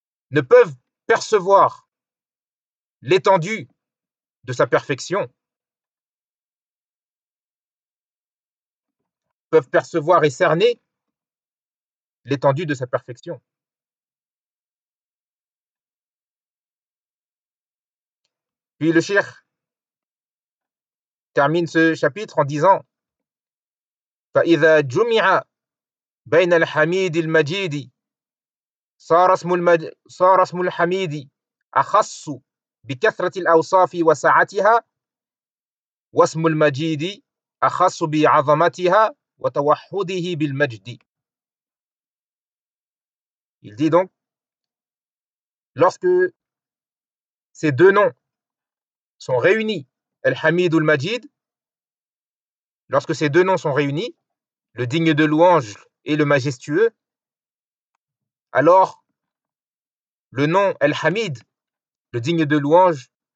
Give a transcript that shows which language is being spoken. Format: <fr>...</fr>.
<fr>ne peuvent percevoir l'étendue de sa perfection, peuvent percevoir et cerner l'étendue de sa perfection. Puis le cheikh termine ce chapitre en disant</fr> <ar>فَإِذَا جُمِعَ بَيْنَ الْحَمِيدِ الْمَجِيدِ صَارَ اسْمُ الْحَمِيدِ أَخَصُّ بِكَثْرَةِ الْأَوْصَافِ وَسَعَتِهَا وَاسْمُ الْمَجِيدِ أَخَصُّ بِعَظَمَتِهَا وَتَوَحُّدِهِ بِالْمَجْدِ.</ar> <fr>Il dit donc, lorsque ces deux noms sont réunis, Al-Hamid ou Al-Majid, lorsque ces deux noms sont réunis, le digne de louange et le majestueux, alors le nom Al-Hamid, le digne de louange,</fr>